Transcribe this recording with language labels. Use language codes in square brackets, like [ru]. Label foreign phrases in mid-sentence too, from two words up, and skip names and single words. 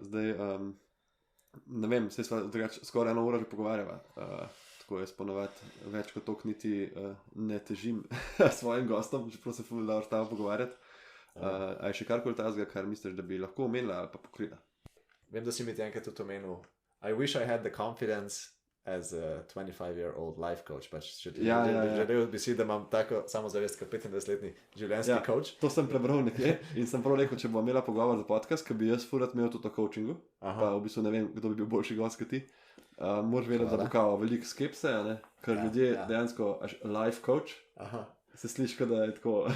[sl] Zdaj, ne vem, se sva skoraj 1 uro že pogovarjava. Tako jaz ponovadi več kot toliko niti ne težim svojim gostom, čeprav se ful dobro stava pogovarjati. A je še karkoli tazga, kar misliš, da bi lahko omenila ali pa pokrila? Vem, da si mi ti enkrat tudi omenil. [en] I wish I had the confidence as a 25-year-old life coach. [sl] Pač želel bi si, da imam tako samozavest kot 25-letni življenjski coach. To sem prebral nekje in sem prav rekel, če bo imela pogovor za podcast, ki bi jaz furat imel tudi o coachingu, pa v bistvu ne vem, kdo bi bil boljši gost kot ti. Moraš vedeti, da bo kao veliko skepse, ker ljudje dejansko [en] life coach [sl] se sliši, da je tako...